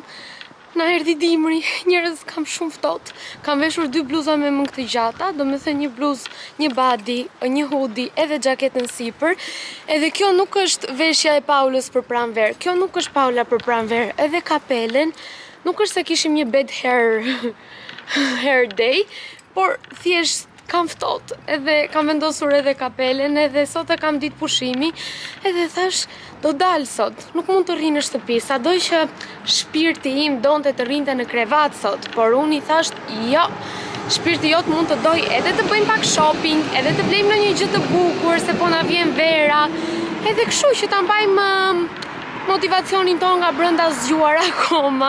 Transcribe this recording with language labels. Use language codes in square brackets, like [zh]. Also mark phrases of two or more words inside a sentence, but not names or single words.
[sq] Na erdhi dimri, njerëz kam shumë ftohtë. Kam veshur 2 bluza me mëngë të gjata, do me thënë një bluzë, një badi, një hoodie edhe xhaketën sipër. Edhe kjo nuk është veshja e Paulës për pranverë. Kjo nuk është Paula për pranverë. Edhe kapelen, nuk është se kishim një [en] bed hair day, [sq] por thjesht kam ftohtë, edhe kam vendosur edhe kapelen, edhe sot e kam ditë pushimi, edhe thash, do dalë sot, nuk mund të rri në shtëpi, sado që shpirti im donte të rrinte në krevat sot, por unë i thash, jo, shpirti jot mund të doj edhe të bëjmë pak shopping, edhe të blejmë në një gjë të bukur, se po na vjen vera, edhe kështu që ta mbajmë motivacionin ton nga brenda zgjuar akoma.